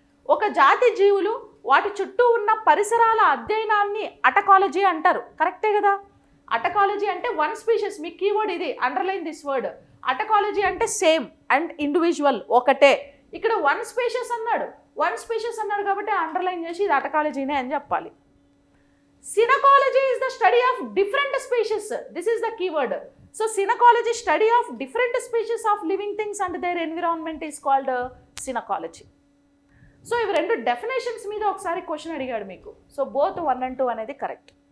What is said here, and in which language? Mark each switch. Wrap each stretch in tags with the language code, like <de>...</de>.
<te>ఒక జాతి జీవులు వాటి చుట్టూ ఉన్న పరిసరాల అధ్యయనాన్ని అటకాలజీ అంటారు. కరెక్టే కదా? అటకాలజీ అంటే వన్ స్పీషీస్. మీ కీవర్డ్ ఇది,</te> <en>Underline this word.</en> <te>అటకాలజీ అంటే సేమ్ అండ్ ఇండివిజువల్ ఒకటే. ఇక్కడ వన్ స్పీషీస్ అన్నాడు కాబట్టి అండర్లైన్ చేసి ఇది అటకాలజీనే అని చెప్పాలి.</te> <en>Synecology is the study of different species. This is the keyword. So synecology, study of different species of living things and their environment is called synecology.</en> <te>So ఇవి రెండు డెఫినేషన్స్ మీద ఒకసారి క్వశ్చన్ అడిగాడు మీకు. సో</te> <en>both 1 and 2</en> <te>అనేది correct.</te>